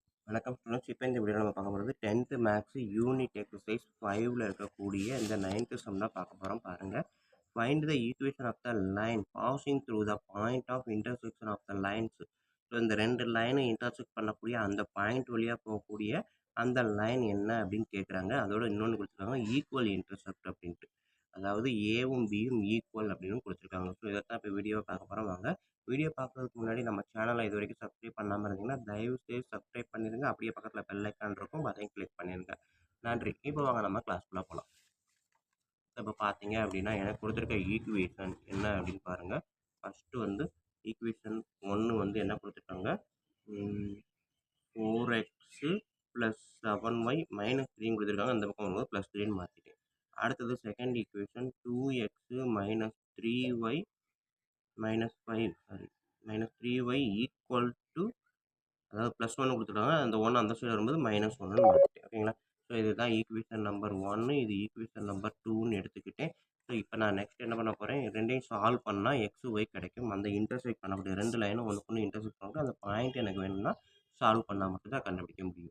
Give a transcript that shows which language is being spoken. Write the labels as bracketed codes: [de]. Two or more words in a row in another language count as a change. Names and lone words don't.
[ta] வணக்கம் ஸ்டூடெண்ட்ஸ். இப்போ இந்த வீடியோவில் நம்ம பார்க்க போகிறது 10th [en] maths unit exercise [ta] 5ல் இருக்கக்கூடிய இந்த 9th சம் தான் பார்க்க போகிறோம். [en] பாருங்கள், find the equation of the line passing through the point of intersection of the lines. [ta] ஸோ இந்த ரெண்டு லைனை இன்டர்செக்ட் பண்ணக்கூடிய அந்த பாயிண்ட் வழியாக போகக்கூடிய அந்த லைன் என்ன அப்படின்னு கேட்குறாங்க. அதோட இன்னொன்று கொடுத்துருக்காங்க, [en] equal intercept [ta] அப்படின்ட்டு. அதாவது ஏவும் பியும் ஈக்குவல் அப்படின்னு கொடுத்துருக்காங்க. ஸோ இதைத்தான் இப்போ வீடியோவை பார்க்க போகிறோம். வாங்க, வீடியோ பார்க்குறதுக்கு முன்னாடி நம்ம சேனலை இது வரைக்கும் சப்ஸ்கிரைப் பண்ணாமல் இருந்தீங்கன்னா தயவுசெய்து சப்ஸ்கிரைப் பண்ணிடுங்க. அப்படியே பக்கத்தில் [en] bell icon [ta] இருக்கும், அதையும் கிளிக் பண்ணிடுங்க. நன்றி. இப்போ வாங்க நம்ம கிளாஸ்க்குள்ளே போகலாம். இப்போ பார்த்தீங்க அப்படின்னா எனக்கு கொடுத்துருக்க ஈக்குவேஷன் என்ன அப்படின்னு பாருங்கள். ஃபஸ்ட்டு வந்து ஈக்குவேஷன் 1 வந்து என்ன கொடுத்துருக்காங்க, 4x + 7y - 3 கொடுத்துருக்காங்க. அந்த பக்கம் வரும்போது +3ன்னு மாற்றிட்டேன். அடுத்தது [en] second equation [ta] 2x - 3y - 3y [en] equal to, [ta] அதாவது +1 கொடுத்துருக்காங்க. அந்த 1 அந்த சைடு வரும்போது -1ன்னு மாற்றிட்டேன். ஓகேங்களா? ஸோ இதுதான் [en] equation number [ta] 1, இது [en] equation number [ta] 2ன்னு எடுத்துக்கிட்டேன். ஸோ இப்போ நான் நெக்ஸ்ட் என்ன பண்ண போகிறேன், ரெண்டையும் சால்வ் பண்ணால் எக்ஸ் ஒய் கிடைக்கும். அந்த இன்டர்செக்ட் பண்ணக்கூடிய ரெண்டு லைனும் ஒன்றுக்கு இன்டர்செக்ட் பண்ணக்கூடிய அந்த பாயிண்ட் எனக்கு வேணும்னா சால்வ் பண்ணால் மட்டும் தான் கண்டுபிடிக்க முடியும்.